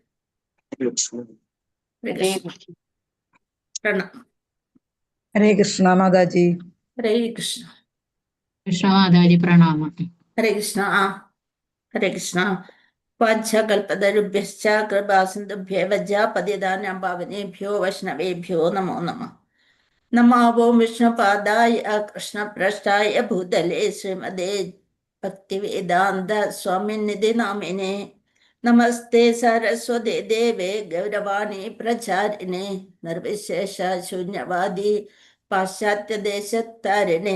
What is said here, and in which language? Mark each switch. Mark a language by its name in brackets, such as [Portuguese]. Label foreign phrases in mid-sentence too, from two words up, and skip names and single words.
[Sanskrit] ഹരേ കൃഷ്ണ. പ്രണാം. ഹരേ കൃഷ്ണ മാതാജി. ഹരേ കൃഷ്ണ. [Malayalam] കൃഷ്ണ മാതാജി പ്രണാമം. [Sanskrit] ഹരേ കൃഷ്ണ. ഹരേ കൃഷ്ണ. വാച്ഛകൽപതരുഭ്യശ്ച കൃപാസിന്ധുഭ്യവ പതിതാനാം പാവനേഭ്യോ വൈഷ്ണവേഭ്യോ നമോ നമഃ. നമാവോ വിഷ്ണുപാദായ കൃഷ്ണപ്രഷ്ടായ ഭൂതലേ ശ്രീമതേ ഭക്തിവേദാന്ത സ്വാമിനിധി നാമിനെ. നമസ്തേ സരസ്വതേ ദേവേ ഗൗരവാണി പ്രചാരിണേ നിർവിശേഷ ശൂന്യവാദി പാശ്ചാത്യദേശത്താരിണേ.